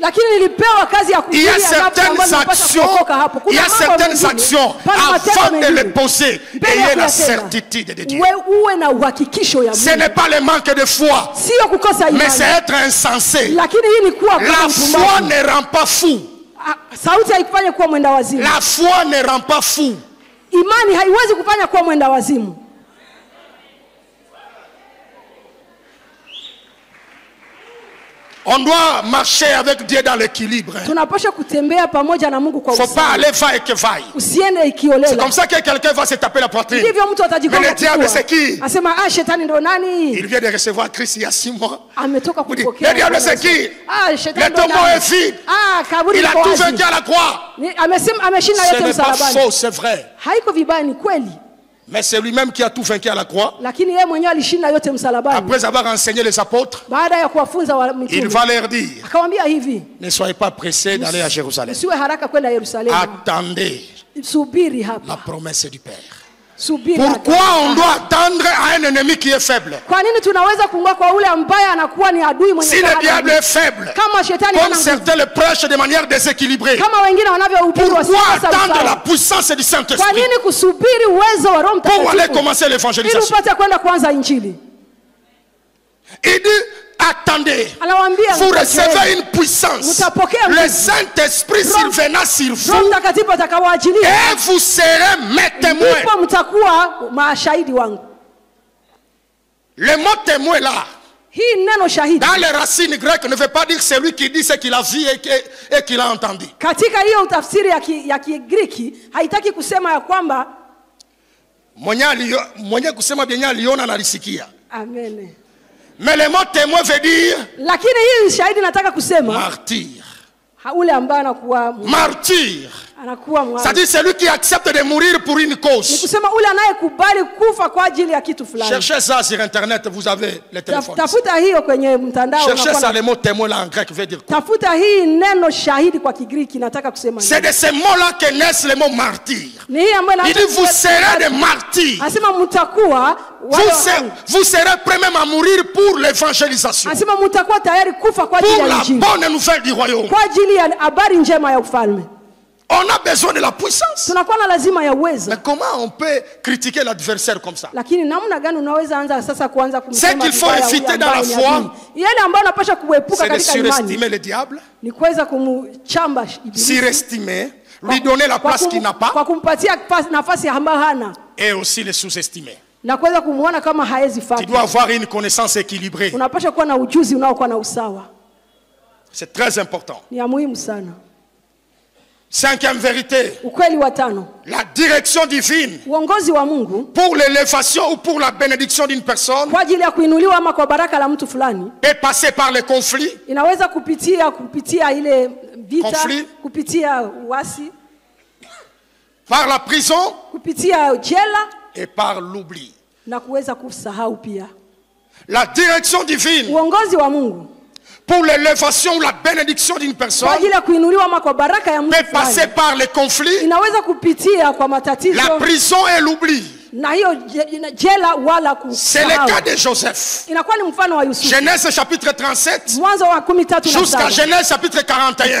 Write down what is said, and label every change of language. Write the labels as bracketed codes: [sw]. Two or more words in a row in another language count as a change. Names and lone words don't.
[fr] Il y a certaines actions, avant de les poser, ayez la certitude de Dieu. Ce n'est pas le manque de foi, mais c'est être insensé. La foi ne rend pas fou. [sw] Sauti haikufanya kuwa mwenda wazimu. [fr] La foi ne rend pas fou. [sw] Imani haiwezi kufanya kuwa mwenda wazimu. [fr] On doit marcher avec Dieu dans l'équilibre. [sw] Tunapaswa kutembea pamoja na Mungu kwa usawa. [fr] Faut pas aller va et que vaille. [sw] Usiende ikiolela. [fr] C'est comme ça que quelqu'un va se taper la poitrine. [sw] Ndivyo mtu atajigonga. [fr] Mais le diable c'est qui? [sw] Asema shetani ndo nani? [fr] Il vient de recevoir Christ il y a 6 mois. [sw] Ametoka kupokea. [fr] Le diable c'est qui? [sw] Shetani ndo nani? [fr] Le tombeau est vide. [sw] Kaburi [fr] il a tout vaincu à la croix. [sw] Amesema ameshinda yote msalabani. [fr] Ce n'est pas faux, c'est vrai. [sw] Haiko vibaya, ni kweli. [fr] Mais c'est lui-même qui a tout vaincu à la croix. [sw] Lakini yeye mwenyewe alishinda yote msalabani. [fr] Après avoir enseigné les apôtres, [sw] baada ya kuwafunza mitume, [fr] il va leur dire, [sw] akamwambia hivi, [fr] ne soyez pas pressés d'aller à Jérusalem. [sw] Usiwe haraka kwenda Yerusalemu. [fr] Attendez [sw] subiri hapa. [fr] La promesse du Père. [sw] Subiri. [fr] Pourquoi on doit attendre à un ennemi qui est faible? [sw] Kwa nini tunaweza kungoja kwa ule ambaye anakuwa ni adui mwenye? [fr] Si le diable est faible, [sw] kama shetani [fr] comme certains le prêchent de manière déséquilibrée, [sw] kama wengine wanavyohubiri [fr] pourquoi attendre la puissance du Saint-Esprit? [sw] Kwa nini kusubiri uwezo wa Roho Mtakatifu? [fr] Pour aller commencer l'évangélisation. [sw] Ili upate kwenda kuanza injili. [fr] Il dit attendez, vous recevez une puissance. Le Saint-Esprit s'il venait sur vous, et vous serez mes témoins. Le mot témoin là, dans les racines grecques, ne veut pas dire celui qui dit ce qu'il a vu et qu'il a entendu. [sw] Katika hiyo utafsiri ya Kigiriki haitaki kusema ya kwamba mwenye kusema byenye aliona na alisikia. Amen. [fr] Mais le mot témoin veut dire [sw] lakini hii shahidi nataka kusema [fr] martyr. [sw] Ule ambaye anakuwa [fr] martyr. [sw] Anakuwa mwali. [fr] C'est-à-dire celui qui accepte de mourir pour une cause. [sw] Ni kusema ule anayekubali kufa kwa ajili ya kitu fulani. [fr] Cherchez ça sur internet, vous avez les téléphones. [sw] Tafuta hiyo kwenye mtandao. [fr] Cherchez ça, le mot témoin là en grec veut dire quoi? [sw] Tafuta hii neno shahidi kwa Kigiriki nataka kusema. [fr] C'est de ces mots-là que naissent les mots martyrs. [sw] Ni hii ambayo [fr] il dit vous serez des martyrs. [sw] Asema mtakuwa [fr] vous serez prêts même à mourir pour l'évangélisation. [sw] Asema mtakuwa tayari kufa kwa ajili ya injili. [fr] Pour la bonne nouvelle du royaume. [sw] Kwa ajili ya habari njema ya ufalme. [fr] On a besoin de la puissance. [sw] Tunakuwa na lazima ya uwezo. [fr] Mais comment on peut critiquer l'adversaire comme ça? [sw] Lakini namna gani unaweza anza sasa kuanza kumsema? [fr] Ce qu'il faut éviter dans la foi, [sw] yale ambayo unapaswa kuepuka katika imani. [fr] C'est de surestimer le diable. [sw] Ni kuweza kumchamba ibilisi. [fr] Surestimer, lui donner la place qu'il n'a pas. [sw] Kwa kumpatia nafasi ambayo hana. [fr] Et aussi le sous-estimer. [sw] Na kuweza kumuona kama haezi faa. [fr] Tu dois avoir une connaissance équilibrée. [sw] Unapaswa kuwa na ujuzi unaokuwa na usawa. [fr] C'est très important. [sw] Ni ya muhimu sana. [fr] Cinquième vérité. [sw] Ukweli wa tano. [fr] La direction divine. [sw] Uongozi wa Mungu. [fr] Pour l'élévation ou pour la bénédiction d'une personne. [sw] Kwa ajili ya kuinuliwa ama kwa baraka la mtu fulani. [fr] Et passer par les conflits. [sw] Inaweza kupitia ile vita, [fr] conflit. [sw] Kupitia uasi. [fr] Par la prison. [sw] Kupitia jela. [fr] Et par l'oubli. [sw] Na kuweza kusahau pia. [fr] La direction divine. [sw] Uongozi wa Mungu. [fr] Pour l'élévation ou la bénédiction d'une personne, peut passer par les conflits, la prison et l'oubli. C'est le cas de Joseph. Genèse chapitre 37 jusqu'à Genèse chapitre 41.